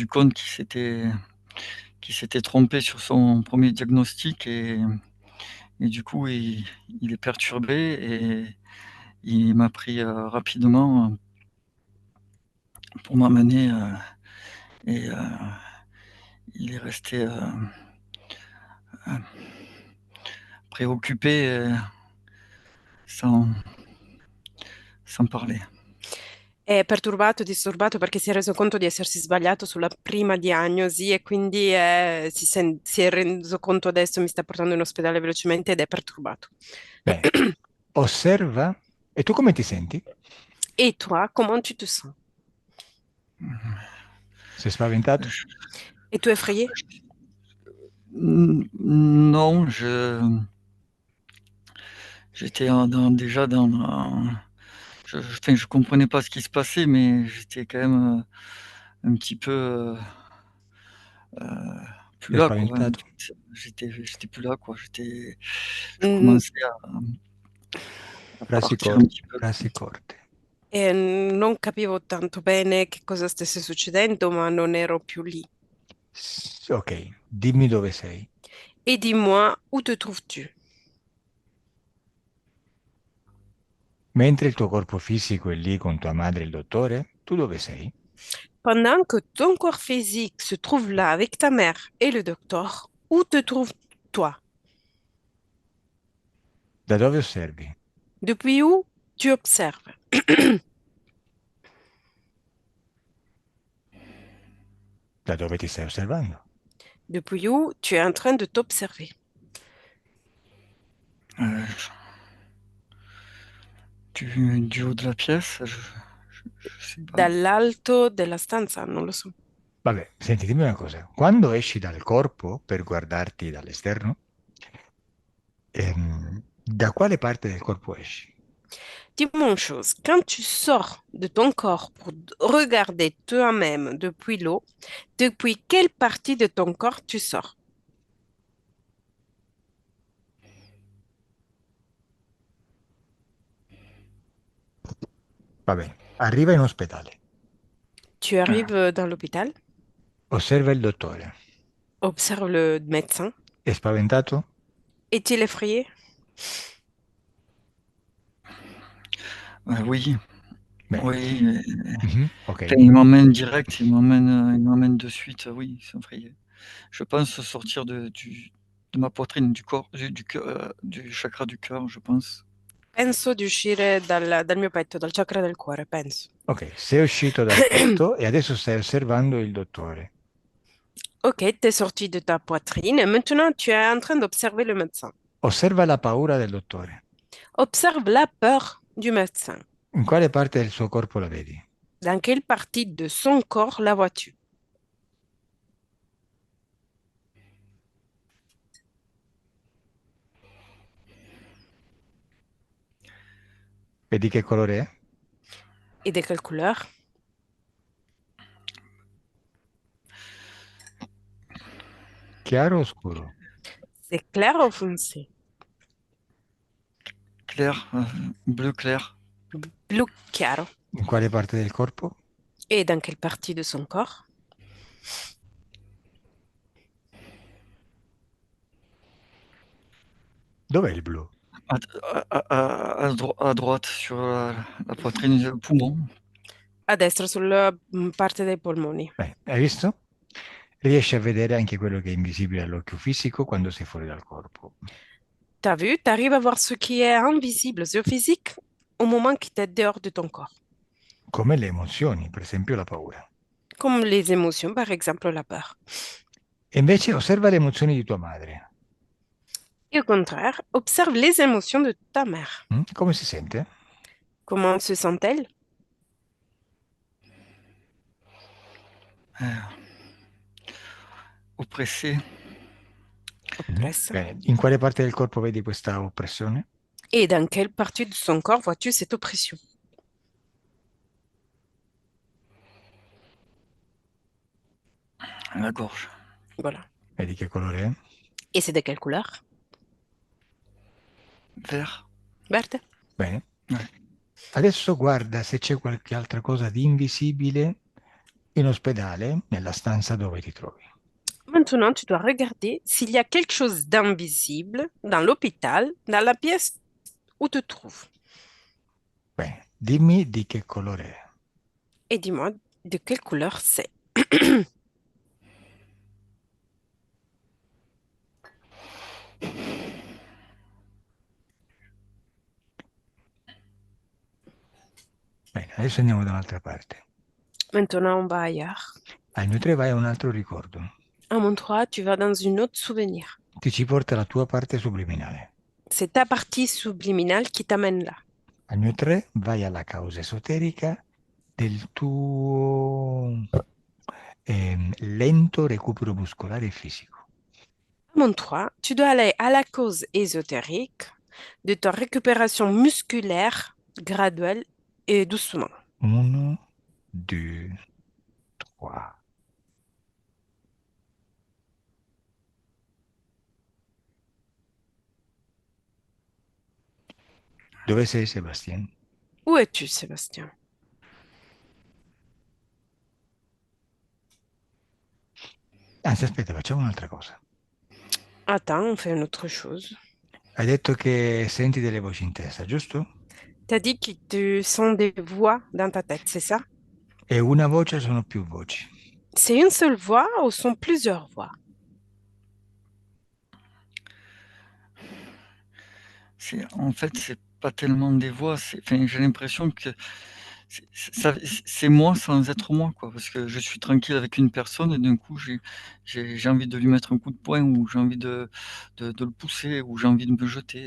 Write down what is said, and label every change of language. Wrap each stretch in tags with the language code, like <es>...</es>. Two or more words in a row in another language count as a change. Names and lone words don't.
<fr>compte qu'il s'était trompé sur son premier diagnostic et du coup, il est perturbé et il m'a pris rapidement pour m'amener et il est resté préoccupé sans, sans parler.</fr> <it>È perturbato, disturbato perché si è reso conto di essersi sbagliato sulla prima diagnosi e quindi si è reso conto adesso mi sta portando in ospedale velocemente ed è perturbato. Bene, osserva. E tu come ti senti?</it> <fr>Et toi, comment tu te sens?</fr> <it>Sei spaventato?</it> <fr>Je- Es tu effrayé? Non, j'étais déjà enfin, je comprenais pas ce qui se passait, mais j'étais quand même un petit peu plus</fr> <it>Sei</it> <fr>là, quoi. En</fr> <it>spaventato?</it> <fr>fait, j'étais plus là, quoi. Je Mm, commençais à</fr> <it>Frasi</it> <fr>partir un</fr> <it>corte,</it> <fr>petit peu.</fr> <it>frasi corte. E non capivo tanto bene che cosa stesse succedendo, ma non ero più lì. Ok, dimmi dove sei.</it> <fr>Et dis-moi, où te trouves-tu?</fr> <it>Mentre il tuo corpo fisico è lì con tua madre e il dottore, tu dove sei?</it> <fr>Pendant que ton corps physique se trouve là avec ta mère et le docteur, où te trouves-toi?</fr> <it>Da dove osservi?</it> <fr>Depuis où tu observes?</fr> <it>Da dove ti stai osservando?</it> <fr>Depuis où tu es en train de t'observer? Euh, du haut de la pièce, je sais pas.</fr> <it>Dall'alto della stanza, non lo so. Vabbè, senti, dimmi una cosa. Quando esci dal corpo per guardarti dall'esterno, da quale parte del corpo esci?</it> <fr>Dis-moi une chose, quand tu sors de ton corps pour regarder toi-même depuis l'eau, depuis quelle partie de ton corps tu sors?</fr> <it>Va bene, arriva in ospedale,</it> <fr>Tu arrives dans l'hôpital,</fr> <it>osserva il dottore.</it> <fr>observe le médecin.</fr> <it>È spaventato?</it> <fr>Est-il effrayé? Oui,</fr> <it>Bene.</it> <fr>oui. Mhm, ok. Enfin, il m'emmène direct, il m'emmène de suite, oui, c'est effrayé. Je pense sortir de ma poitrine, du corps, du chakra du cœur, je pense.</fr> <it>Penso di uscire dal mio petto, dal chakra del cuore, penso. Ok, sei uscito dal petto e adesso stai osservando il dottore.</it> <fr>Ok, t'es sorti de ta poitrine et maintenant tu es en train d'observer le médecin.</fr> <it>Osserva la paura del dottore.</it> <fr>Observe la peur du médecin.</fr> <it>In quale parte del suo corpo la vedi?</it> <fr>Dans quelle partie de son corps la vois-tu?</fr> <it>Vedi che colore è?</it> <fr>Et de quelle couleur?</fr> <it>Chiaro o scuro?</it> <fr>C'est clair ou foncé? Clair, bleu clair.</fr> <it>Blu chiaro. In quale parte del corpo?</it> <fr>Et dans quelle partie de son corps?</fr> <it>Dov'è il blu?</it> <fr>À, à droite, sur la poitrine, le poumon.</fr> <it>A destra, sulla parte dei polmoni. Hai visto? Riesci a vedere anche quello che è invisibile all'occhio fisico quando sei fuori dal corpo.</it> <fr>T'as vu? T'arrives à voir ce qui est invisible, ce physique, au moment qui t'es dehors de ton corps.</fr> <it>Come le emozioni, per esempio la paura.</it> <fr>Comme les émotions, par exemple la peur.</fr> <it>E invece osserva le emozioni di tua madre.</it> <fr>Et au contraire, observe les émotions de ta mère.</fr> <it>Come si sente?</it> <fr>Comment se sent-elle? Oppressé.</fr> <it>Oppresse. Bene. In quale parte del corpo vedi questa oppressione?</it> <fr>Et dans quelle partie de son corps vois-tu cette oppression? La gorge. Voilà.</fr> <it>E di che colore è?</it> <fr>Et c'est de quelle couleur? Vert. Verte.</fr> <it>Bene.</it> <fr>Ouais.</fr> <it>Adesso guarda se c'è qualche altra cosa di invisibile in ospedale, nella stanza dove ti trovi.</it> <fr>Maintenant, tu dois regarder s'il y a quelque chose d'invisible dans l'hôpital, dans la pièce où tu te trouves.</fr> <it>Bene, dimmi di che colore è.</it> <fr>Et dis-moi de quelle couleur c'est.</fr> <it>Bene, adesso andiamo da un'altra parte.</it> <fr>Maintenant, on va ailleurs.</fr> <it>Al mio 3 vai a un altro ricordo.</it> <fr>À mon 3, tu vas dans une autre souvenir.</fr> <it>Ti ci porta la tua parte subliminale.</it> <fr>C'est ta partie subliminale qui t'amène là.</fr> <it>Al mio 3 vai alla causa esoterica del tuo lento recupero muscolare e fisico.</it> <fr>À mon 3, tu dois aller à la cause ésotérique de ta récupération musculaire graduelle et doucement.</fr> <it>1, 2, 3. Dove sei, Sebastian?</it> <fr>Où es-tu, Sébastien?</fr> <it>Anzi, aspetta, facciamo un'altra cosa.</it> <fr>Attends, on fait une autre chose.</fr> <it>Hai detto che senti delle voci in testa, giusto?</it> <fr>T'as dit que tu sens des voix dans ta tête, c'est ça?</fr> <it>E una voce o sono più voci?</it> <fr>C'est une seule voix ou sont plusieurs voix? En fait, c'est pas tellement des voix. Enfin, j'ai l'impression que c'est moi sans être moi, quoi. Parce que je suis tranquille avec une personne et d'un coup, j'ai envie de lui mettre un coup de poing ou j'ai envie de le pousser ou j'ai envie de me jeter.</fr>